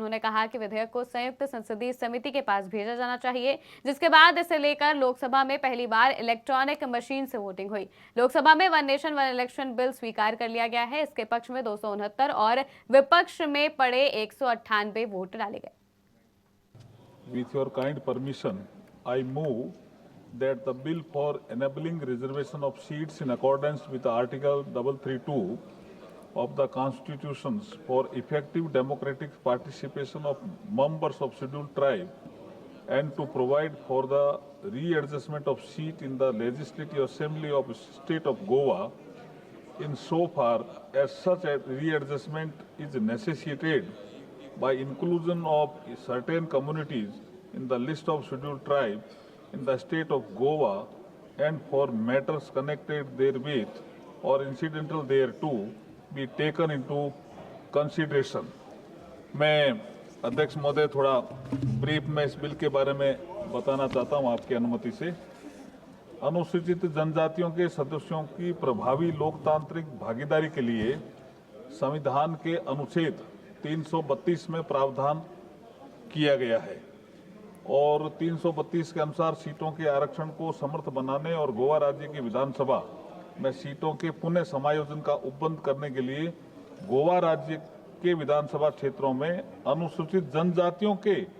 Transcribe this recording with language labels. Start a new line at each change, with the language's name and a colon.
Hindi: उन्होंने कहा कि विधेयक को संयुक्त संसदीय समिति के पास भेजा जाना चाहिए, जिसके बाद इसे लेकर लोकसभा में पहली बार इलेक्ट्रॉनिक मशीन से वोटिंग हुई। लोकसभा में one nation one election bill स्वीकार कर लिया गया है। इसके पक्ष में 269 और विपक्ष में पड़े 198 वोट डाले गए।
English: With your kind permission, I move that the bill for enabling reservation of seats in accordance with Article 332 of the Constitutions for effective democratic participation of members of scheduled tribe and to provide for the readjustment of seat in the Legislative Assembly of State of Goa insofar as such a readjustment is necessitated by inclusion of certain communities in the list of scheduled tribes in the state of Goa and for matters connected therewith or incidental thereto be taken into consideration.
Hindi: मैं अध्यक्ष महोदय थोड़ा brief में इस bill के बारे में बताना चाहता हूं आपकी अनुमति से। अनुसूचित जनजातियों के सदस्यों की प्रभावी लोकतांत्रिक भागीदारी के लिए संविधान के अनुच्छेद 332 में प्रावधान किया गया है और 332 के अनुसार सीटों के आरक्षण को समर्थ बनाने और गोवा राज्य की विधानसभा में सीटों के पुनः समायोजन का उपबंध करने के लिए गोवा राज्य के विधानसभा क्षेत्रों में अनुसूचित जनजातियों के